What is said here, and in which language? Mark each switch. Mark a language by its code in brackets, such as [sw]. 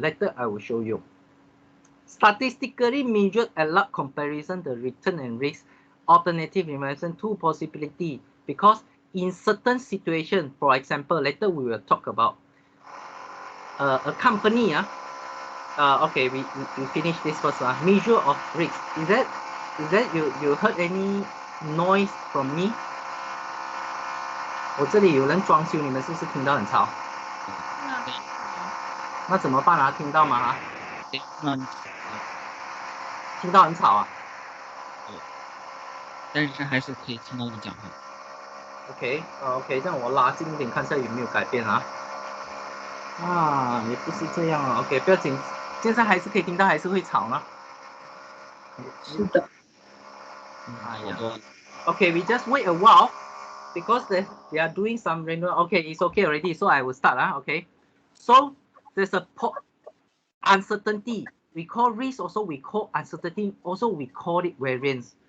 [en] Later I will show you. Statistically measured allowed comparison the return and risk alternative investment two possibility, because in certain situations, for example, later we will talk about a company. Okay, we finish this first. Measure of risk. Is that you heard any noise from me? [zh] 我这里有人装修，你们是不是听到很吵？那怎么办啊？听到吗？听到很吵啊。但是还是可以听到你讲话。 OK， OK， 让我拉近一点，看一下有没有改变啊。啊，也不是这样啊。 OK， 不要紧，现在还是可以听到，还是会吵呢。是的。哎呀。 [en] Okay, we just wait a while because they are doing some random. Okay, it's okay already. So I will start. Okay. So there's a uncertainty. We call risk, also we call uncertainty, also we call it variance.